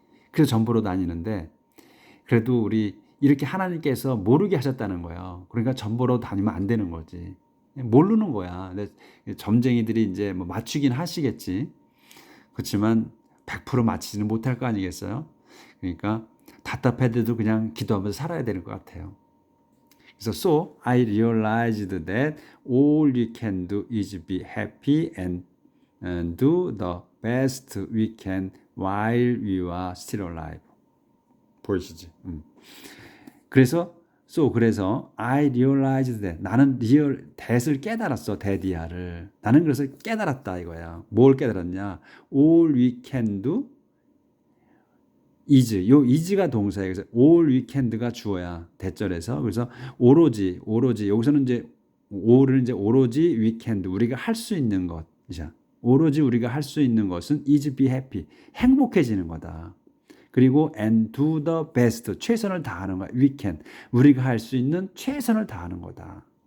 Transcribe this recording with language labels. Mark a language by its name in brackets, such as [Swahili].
[Korean] 그래서 전보로 다니는데 그래도 우리 이렇게 하나님께서 모르게 하셨다는 거예요. 그러니까 전보로 다니면 안 되는 거지. 모르는 거야. 근데 점쟁이들이 이제 뭐 맞추긴 하시겠지. 그렇지만 100% 맞히지는 못할 거 아니겠어요? 그러니까 답답해도 그냥 기도하면서 살아야 되는 것 같아요. 그래서 [English] so I realized that all we can do is be happy and do the best we can while we are still alive. [Korean] 보이시지? 그래서 [English] I realized that [Korean] 나는 that을 깨달았어. that이야를. 나는 그래서 깨달았다 이거야. 뭘 깨달았냐? [English] all we can do is. [Korean] 요 is가 동사예요. 그래서 [English] all we can [Korean] 가 주어야. 대절에서. 그래서 오로지 여기서는 이제 all을 이제 오로지 we can do. 우리가 할 수 있는 것이자. 오로지 우리가 할 수 있는 것은 [English] is be happy. [Korean] 행복해지는 거다. 그리고 [English] and do the best. [Korean] 최선을 다하는 거야. [English] we can. [Korean] 우리가 할 수 있는 최선을 다하는 거다.